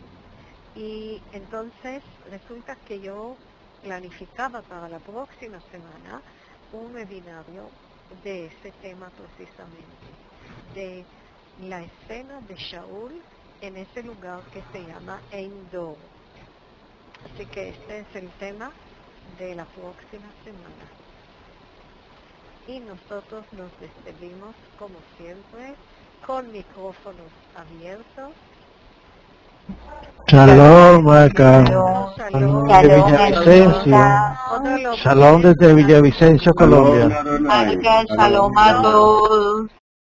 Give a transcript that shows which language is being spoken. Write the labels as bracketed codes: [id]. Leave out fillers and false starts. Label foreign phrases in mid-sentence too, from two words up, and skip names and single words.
[es] Y entonces resulta que yo planificaba para la próxima semana un webinario de ese tema precisamente, de la escena de Shaul en ese lugar que se llama Endor. Así que este es el tema de la próxima semana. Y nosotros nos despedimos, como siempre, con micrófonos abiertos. Shalom, Maca. Shalom. De Villavicencio. Shalom desde Villavicencio, Colombia. Shalom a todos.